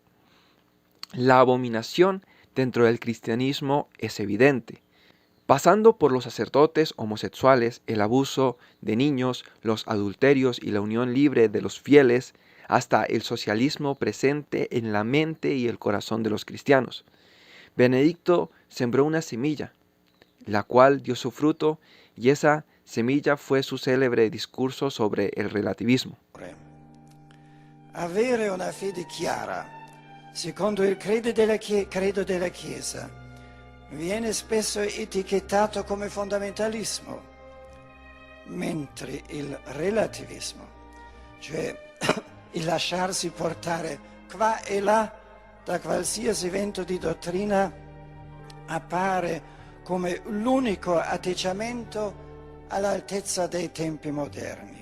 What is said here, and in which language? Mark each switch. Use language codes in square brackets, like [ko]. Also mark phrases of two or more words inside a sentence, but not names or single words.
[es] La abominación dentro del cristianismo es evidente, pasando por los sacerdotes homosexuales, el abuso de niños, los adulterios y la unión libre de los fieles, hasta el socialismo presente en la mente y el corazón de los cristianos. Benedicto sembró una semilla, la cual dio su fruto, y esa semilla fue su célebre discurso sobre el relativismo. [it] Avere una fede chiara, secondo il credo della Chiesa, viene spesso etichettato come fondamentalismo, mentre il relativismo, cioè il lasciarsi portare qua e là da qualsiasi vento di dottrina, appare come l'unico atteggiamento all'altezza dei tempi moderni.